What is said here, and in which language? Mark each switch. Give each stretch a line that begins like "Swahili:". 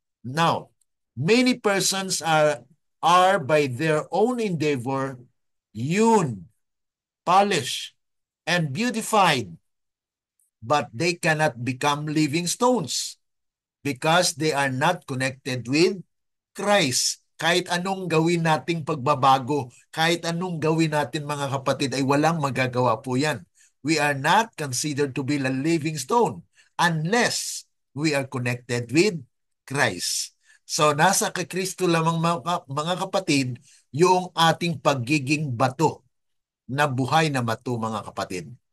English: Now, many persons are by their own endeavor hewn, polished, and beautified, but they cannot become living stones because they are not connected with Christ.
Filipino: Kahit anong gawin nating pagbabago, kahit anong gawin natin mga kapatid, ay walang magagawa po yan.
English: We are not considered to be a living stone unless we are connected with Christ.
Filipino: So nasa kay Kristo lamang mga kapatid, yung ating pagiging bato na buhay na bato mga kapatid.